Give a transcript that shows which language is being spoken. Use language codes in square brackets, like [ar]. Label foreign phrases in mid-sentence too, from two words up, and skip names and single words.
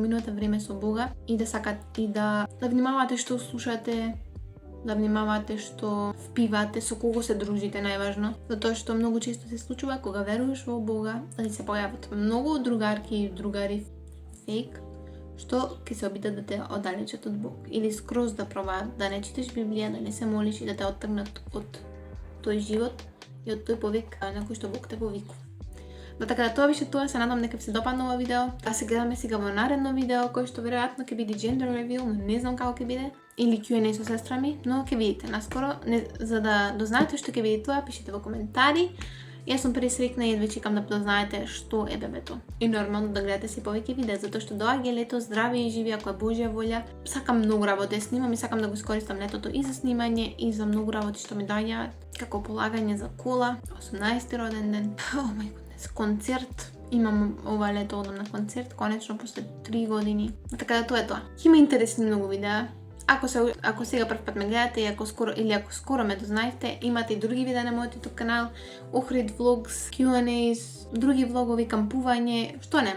[mk] поминувате време со Бога и да сакате и да внимавате што слушате, да внимавате што впивате, со кого се дружите најважно, затоа што многу често се случува кога веруваш во Бога, да ти се појават многу другарки и другари фейк, што ќе се обидат да те оддалечат од Бог или скроз да пробаат да не читаш Библија, да не се молиш и да те оттргнат од тој живот и од тој повик на кој што Бог те повикува. Така да тоа беше тоа, се надам дека ви се допадна ова видео. Се гледаме сега во наредно видео кој што веројатно ќе биде [en] gender reveal, [mk] но не знам како ќе биде, или Q&A со сестра ми, но ќе видите наскоро. За да дознаете што ќе биде тоа, пишете во коментари. Јас сум пресрекна и едва чекам да дознаете што е бебето. И нормално да гледате си повеќе видеа, затоа што доаѓа лето, здраве и живи, ако е Божја волја. Сакам многу работи да снимам и сакам да го искористам летото и за снимање и за многу работи што ми доаѓаат, како полагање за кола, 18-ти роден ден. [en] Oh my goodness, [mk] концерт. Имам ова лето одам на концерт, конечно после 3 години. Така да тоа е тоа. Има интересни многу видеа. Ако сега прв пат ме гледате и ако скоро ме дознаевте, имате и други видеа на мојот YouTube канал, Охрид влогс, Q&As, други влогови, кампување, што нема.